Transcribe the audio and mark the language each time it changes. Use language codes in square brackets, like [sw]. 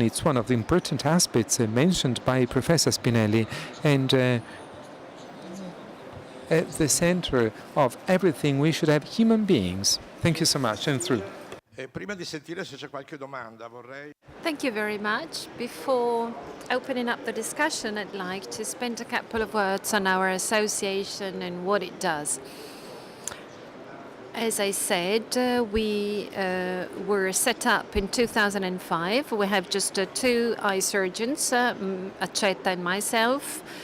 [en] It's one of the important aspects mentioned by Professor Spinelli. And at the center of everything, we should have human beings. Thank you so much. And through. [it] Prima di sentire se c'è qualche domanda, vorrei... [en] Thank you very much. Before opening up the discussion, I'd like to spend a couple of words on our association and what it does. As I said, we were set up in 2005. We have just 2 eye surgeons, Accetta and myself.